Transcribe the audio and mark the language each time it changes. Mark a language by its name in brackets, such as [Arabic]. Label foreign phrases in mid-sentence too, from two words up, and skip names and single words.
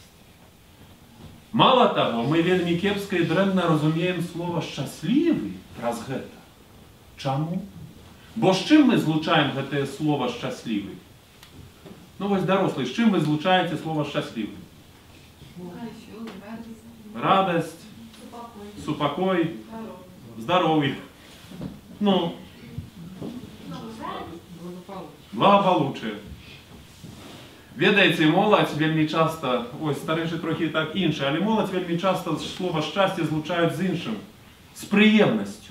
[Belarusian] Мала таго, мы вельмі кепска і дрэнна разумеем слова «шчаслівы» праз гэта. Чаму? Бо з чым мы злучаем гэтае слова «шчаслівы»? Ну вось, дарослы, з чым вы злучаеце слова «шчаслівы»? Радасць, супокой, [Russian] здоровье. [Ukrainian] Ну, благополуччя. Ведаєте, молодь вельми часто, ой, старіші трохи так інше, але молодь вельми часто слово щастя злучають з іншим, з приємністю.